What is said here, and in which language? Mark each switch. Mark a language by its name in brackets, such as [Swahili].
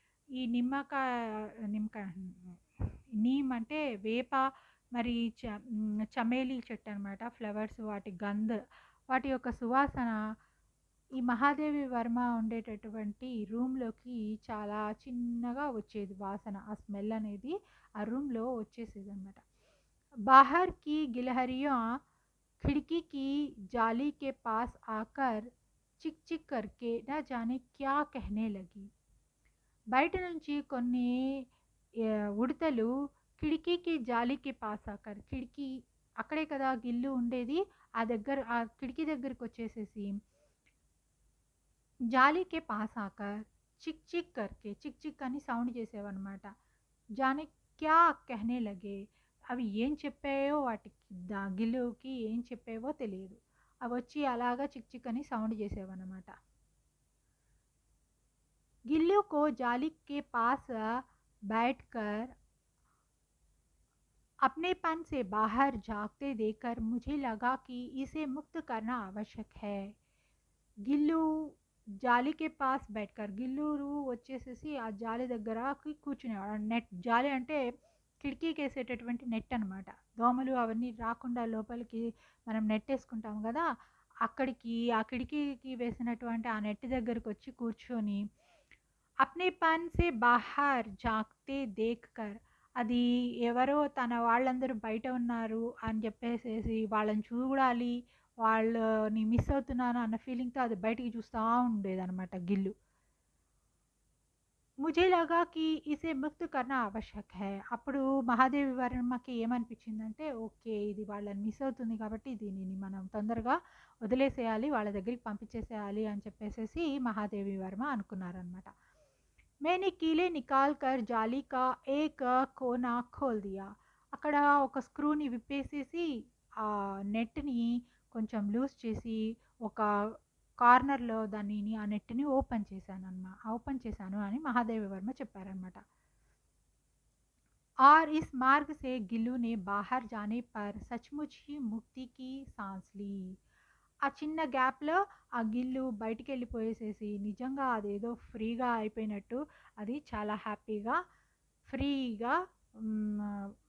[Telugu] ఈ నిమ్మకాయ నీమ్ అంటే వేప, మరి చమేలి చెట్టు అనమాట, ఫ్లవర్స్, వాటి యొక్క సువాసన ఈ మహాదేవి వర్మ ఉండేటటువంటి రూమ్లోకి చాలా చిన్నగా వచ్చేది వాసన. ఆ స్మెల్ అనేది ఆ రూమ్లో వచ్చేసేది అనమాట. [Hindi] బాహర్ కి గిలహరియా खिड़की की जाली के पास आकर चिक चिक करके न जाने क्या कहने लगी. [Telugu] బయట నుంచి కొన్ని ఉడతలు కిటికీకి [Hindi] జాలీకి పాస్ ఆకర్, [Telugu] కిటికీ అక్కడే కదా గిల్లు ఉండేది, ఆ కిటికీ దగ్గరికి వచ్చేసేసి [Hindi] జాలీకే పాస్ ఆకర్ చిక్ చిక్ కర్కే, [Telugu] చిక్ చిక్ అని సౌండ్ చేసేవన్నమాట. [Hindi] జానే క్యా కహనే లగే, [Telugu] అవి ఏం చెప్పాయో వాటికి గిల్లుకి ఏం చెప్పావో తెలియదు. అవి వచ్చి అలాగా చిక్ చిక్ అని సౌండ్ చేసేవన్నమాట. [Hindi] गिल्लू को जाली के पास बैठकर अपनेपन से बाहर झांकते देखकर मुझे लगा कि इसे मुक्त करना आवश्यक है. [Telugu] గిల్లు [Hindi] జాలీకే పాస్ బెట్కర్, [Telugu] గిల్లు వచ్చేసేసి ఆ జాలి దగ్గరకి కూర్చునేవాడు. నెట్ జాలి అంటే కిటికీకి వేసేటటువంటి నెట్ అనమాట. దోమలు అవన్నీ రాకుండా లోపలికి మనం నెట్ వేసుకుంటాం కదా, ఆ కిటికీకి వేసినటువంటి ఆ నెట్ దగ్గరికి వచ్చి కూర్చొని [Hindi] అప్నేపన్ సే బాహర్ జాగ్తే దేఖ్కర్, [Telugu] అది ఎవరో తన వాళ్ళందరూ బయట ఉన్నారు అని చెప్పేసేసి వాళ్ళని చూడాలి, వాళ్ళని మిస్ అవుతున్నాను అన్న ఫీలింగ్తో అది బయటికి చూస్తూ ఉండేదన్నమాట గిల్లు. [Hindi] ముझे लगा कि इसे मुक्त करना आवश्यक है. [Telugu] అప్పుడు మహాదేవి వర్మకి ఏమనిపించిందంటే, ఓకే ఇది వాళ్ళని మిస్ అవుతుంది కాబట్టి దీనిని మనం తొందరగా వదిలేసేయాలి, వాళ్ళ దగ్గరికి పంపించేసేయాలి అని చెప్పేసేసి మహాదేవి వర్మ అనుకున్నారనమాట. [Hindi] मैंने कीले निकाल कर जाली का एक कोना खोल दिया. [Telugu] అక్కడ ఒక స్క్రూని విప్పేసేసి ఆ నెట్ని కొంచెం లూజ్ చేసి ఒక కార్నర్‌లో దానిని ఆ నెట్‌ని ఓపెన్ చేశాను అని మహాదేవి వర్మ చెప్పారనమాట. [Hindi] और इस मार्ग से गिल्लू ने बाहर जाने पर सचमुच ही मुक्ति की सांस ली. [Telugu] ఆ చిన్న గ్యాప్‌లో ఆ గిల్లు బయటికెళ్ళిపోయేసేసి నిజంగా అదేదో ఫ్రీగా అయిపోయినట్టు అది చాలా హ్యాపీగా, ఫ్రీగా హ్మ్.